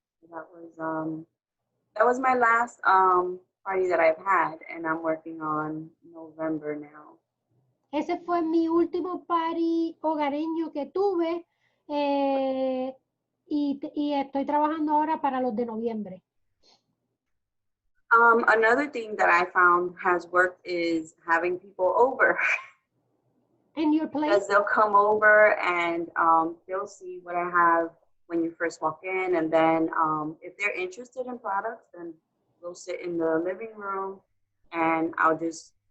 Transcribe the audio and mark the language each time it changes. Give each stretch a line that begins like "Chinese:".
English: That was my last party that I've had, and I'm working on November now.
Spanish: Ese fue mi último party hogareño que tuve, y estoy trabajando ahora para los de noviembre.
English: Another thing that I found has worked is having people over. In your place? Because they'll come over and they'll see what I have when you first walk in, and then if they're interested in products, then we'll sit in the living room, and I'll just